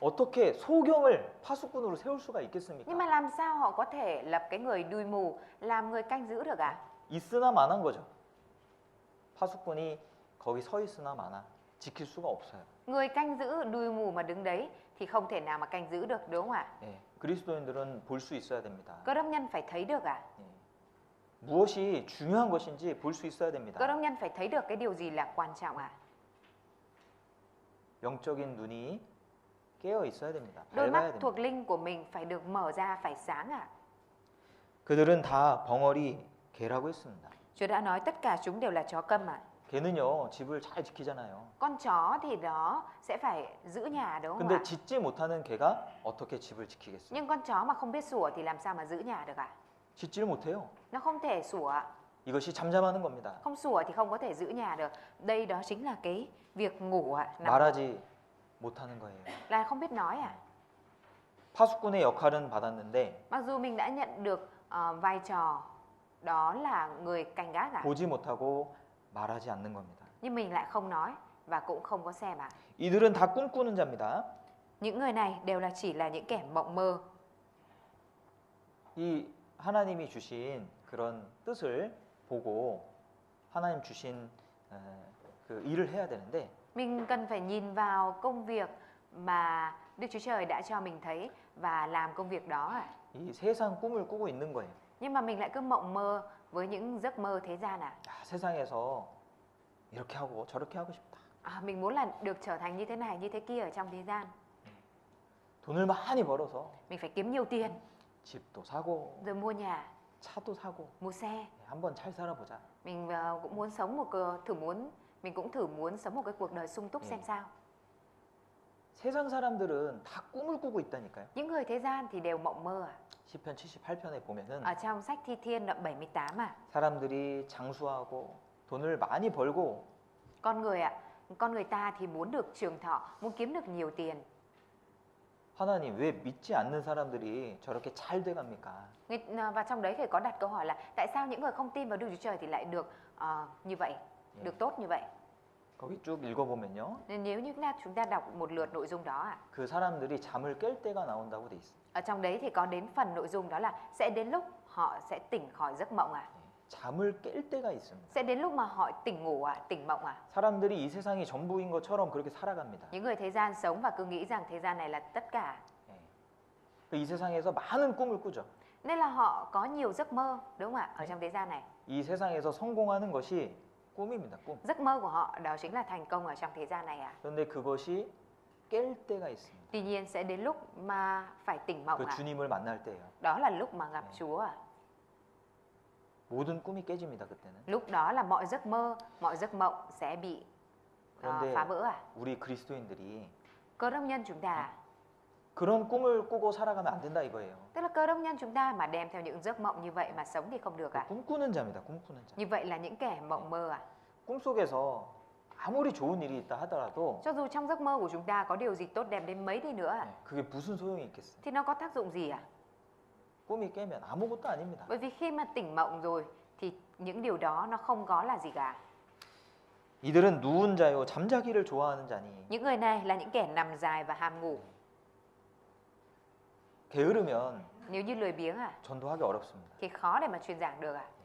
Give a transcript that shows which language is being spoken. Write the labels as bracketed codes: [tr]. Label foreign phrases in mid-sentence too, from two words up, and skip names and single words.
[ko] 어떻게 소경을 파수꾼으로 세울 수가 있겠습니까? [vi] Nhưng mà làm sao họ có thể lập cái người đuôi mù làm người canh giữ được ạ? [ko] 있으나 마나인 거죠. 파수꾼이 거기 서 있으나 마나 지킬 수가 없어요. [vi] Người canh giữ đuôi mù mà đứng đấy thì không thể nào mà canh giữ được, đúng không ạ? [ko] 예, 그리스도인들은 볼 수 있어야 됩니다. [vi] Cơ đốc nhân phải thấy được ạ. [ko] 예, 무엇이 중요한 것인지 볼 수 있어야 [vi] Cơ [ko] 됩니다. [vi] đốc nhân phải thấy được cái điều gì là quan trọng ạ. [ko] 영적인 눈이 깨어 있어야 됩니다. [vi] Đôi [ko] 밝아야 [vi] mắt [ko] 됩니다. [vi] thuộc linh của mình phải được mở ra, phải sáng ạ. [ko] 그들은 다 벙어리 개라고 했습니다. [vi] Chúa đã nói tất cả chúng đều là chó câm ạ. [ko] 개는요 집을 잘 지키잖아요. [vi] Con chó thì nó sẽ phải giữ nhà, đúng không [ko] 근데 [vi] ạ? [ko] 짖지 못하는 개가 어떻게 집을 지키겠어요? [vi] Nhưng con chó mà không biết sủa thì làm sao mà giữ nhà được ạ? [ko] 짖지를 못해요. [vi] Nó không thể sủa ạ. [ko] 이것이 잠잠하는 겁니다. [vi] Không sủa thì không có thể giữ nhà được. Đây đó chính là cái việc ngủ ạ. [ko] 말하지 못하는 거예요. [vi] Là không biết nói à? [ko] 파수꾼의 역할은 받았는데 [vi] Mặc dù mình đã nhận được vai trò đó là người canh gác à? [ko] 보지 못하고 말하지 않는 겁니다. [vi] Nhưng mình lại không nói và cũng không có xem à? [ko] 이들은 다 꿈꾸는 자입니다. [vi] Những người này đều chỉ là những kẻ mộng mơ. [ko] 이 하나님이 주신 그런 뜻을 보고 하나님 주신 그 일을 해야 되는데 [vi] Mình cần phải nhìn vào công việc mà Đức Chúa Trời đã cho mình thấy và làm công việc đó à? [ko] 이 세상 꿈을 꾸고 있는 거예요. [vi] Nhưng mà mình lại cứ mộng mơ với những giấc mơ thế gian à? [ko] 야, 세상에서 이렇게 하고 저렇게 하고 싶다. [vi] Mình muốn là được trở thành như thế này, như thế kia ở trong thế gian. [ko] 돈을 많이 벌어서 [vi] Mình phải kiếm nhiều tiền, [ko] 집도 사고 [vi] rồi mua nhà, [ko] 차도 사고 [vi] mua xe. [ko] 한번 잘 살아보자. [vi] Mình cũng muốn sống mình cũng thử muốn sống một cái cuộc đời sung túc xem sao. [ko] 세상 사람들은 다 꿈을 꾸고 있다니까요. [vi] Những người thế gian thì đều mộng mơ à? [ko] 시편 78편에 보면은 [vi] Ở trong sách Thi Thiên đoạn 78 à? [ko] 사람들이 장수하고 돈을 많이 벌고 [vi] Con người ta thì muốn được trường thọ, muốn kiếm được nhiều tiền. [ko] 하나님 왜 믿지 않는 사람들이 저렇게 잘 돼갑니까? [vi] Và trong đấy thì có đặt câu hỏi là tại sao những người không tin vào Đức Chúa Trời thì lại được như vậy, được tốt như vậy. [ko] 거기 쭉 읽어보면요. [vi] Nên nếu như chúng ta đọc một lượt nội dung đó ạ, [ko] 그 사람들이 잠을 깰 때가 나온다고 돼 있어요. [vi] ở trong đấy thì có đến phần nội dung đó là sẽ đến lúc họ sẽ tỉnh khỏi giấc mộng à? [ko] 잠을 깰 때가 있습니다. [vi] Sẽ đến lúc mà họ tỉnh ngủ à, tỉnh mộng à? [ko] 사람들이 이 세상이 전부인 것처럼 그렇게 살아갑니다. [vi] Những người thế gian sống và cứ nghĩ rằng thế gian này là tất cả. [ko] 이 세상에서 많은 꿈을 꾸죠. [vi] Nên là họ có nhiều giấc mơ, đúng không ạ? Ở trong thế gian này. [ko] 이 세상에서 성공하는 것이 꿈입니다. 꿈. [vi] Giấc mơ của họ đó chính là thành công ở trong thế gian này à? [ko] 그런데 그것이 깰 때가 있습니다. [vi] Tuy nhiên sẽ đến lúc mà phải tỉnh mộng [ko] 그 [vi] à? [ko] 주님을 만날 때예요. [vi] Đó là lúc mà gặp Chúa à? [ko] 모든 꿈이 깨집니다. 그때는. [vi] Lúc đó là mọi giấc mơ, mọi giấc mộng sẽ bị [ko] 그런데 [vi] phá vỡ à? [ko] 우리 그리스도인들이 [vi] Cơ đốc nhân chúng ta, [ko] 그런 꿈을 꾸고 살아가면 안 된다 이거예요. [vi] tức là cơ đốc nhân chúng ta mà đem theo những giấc mộng như vậy mà sống thì không được à? [ko] 꿈꾸는 자입니다. 꿈꾸는 자. [vi] Như vậy là những kẻ mộng mơ à? [ko] 꿈속에서 아무리 좋은 일이 있다 하더라도 [vi] Cho dù trong giấc mơ của chúng ta có điều gì tốt đẹp đến mấy đi nữa à? [ko] 그게 무슨 소용이 있겠어요? [vi] Thì nó có tác dụng gì à? [ko] 꿈이 깨면 아무것도 아닙니다. [vi] Bởi vì khi mà tỉnh mộng rồi thì những điều đó nó không có là gì cả. [ko] 이들은 누운 자요 잠자기를 좋아하는 자니 [vi] Những người này là những kẻ nằm dài và ham ngủ. [ko] 게으르면 [vi] Nếu như lười biếng à [ko] 전도하기 어렵습니다. [vi] thì khó để mà truyền giảng được à?